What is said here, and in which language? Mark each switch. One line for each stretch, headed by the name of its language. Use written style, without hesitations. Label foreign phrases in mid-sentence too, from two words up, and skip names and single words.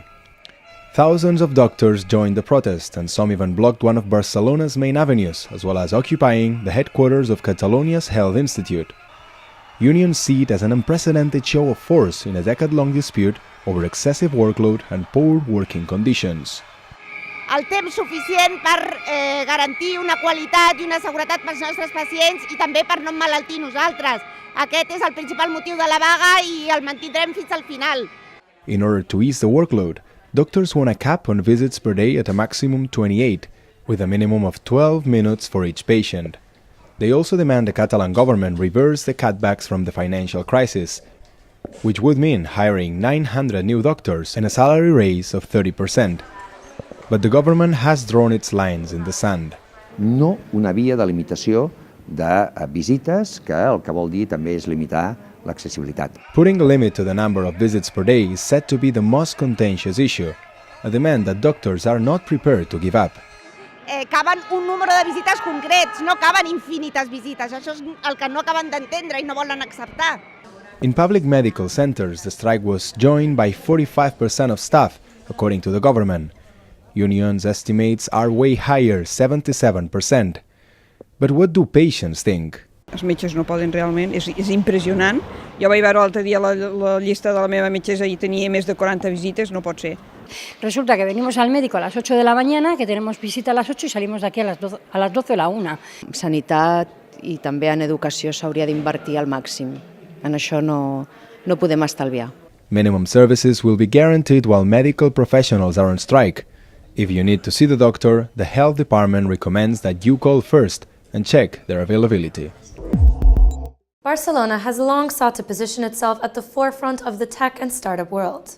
English: Thousands of doctors joined the protest, and some even blocked one of Barcelona's main avenues, as well as occupying the headquarters of Catalonia's Health Institute. Unions see it as an unprecedented show of force in a decade-long dispute over excessive workload and poor working conditions.
Catalan: El temps suficient per garantir una qualitat i una seguretat pels nostres pacients i també per no emmalaltir nosaltres. Aquest és el principal motiu de la vaga i el mantindrem fins al final.
English: In order to ease the workload, doctors want a cap on visits per day at a maximum 28, with a minimum of 12 minutes for each patient. They also demand the Catalan government reverse the cutbacks from the financial crisis, which would mean hiring 900 new doctors and a salary raise of 30%. But the government has drawn its lines in the sand.
Catalan: No una via de limitació de visites, que el que vol dir també és limitar l'accessibilitat.
English: Putting a limit to the number of visits per day is said to be the most contentious issue, a demand that doctors are not prepared to give up.
Catalan: Caben un número de visites concrets, no caben infinites visites. Això és el que no acaben d'entendre i no volen acceptar.
English: In public medical centers, the strike was joined by 45% of staff, according to the government. Unions' estimates are way higher, 77%. But what do patients think?
Catalan: Els metges no poden realment, és impressionant. Jo vaig veure l'altre dia la llista de la meva metgessa i tenia més de 40 visites, no pot ser.
Spanish: Resulta que venimos al médico a las 8 de la mañana, que tenemos visita a las 8 y salimos de aquí a las 12 o la 1.
Catalan: Sanitat i també en educació s'hauria d'invertir al màxim. En això no podem estalviar.
English: Minimum services will be guaranteed while medical professionals are on strike. If you need to see the doctor, the health department recommends that you call first and check their availability. Barcelona has long sought to position itself at the forefront of the tech and startup world.